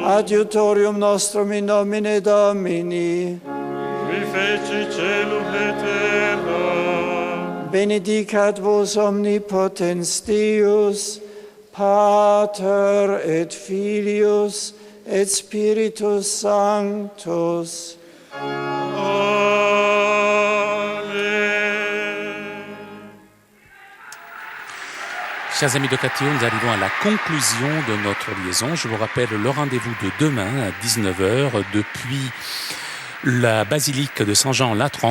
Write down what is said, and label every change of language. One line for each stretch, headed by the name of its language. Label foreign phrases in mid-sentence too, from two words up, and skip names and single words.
Latin: adiutorium nostrum in nomine Domini, qui feci celum et terra. benedicat vos omnipotens Deus, Pater et Filius et Spiritus Sanctus.
French: Chers amis de Cathéo, nous arrivons à la conclusion de notre liaison. Je vous rappelle le rendez-vous de demain à 19h depuis la basilique de Saint-Jean-Latran.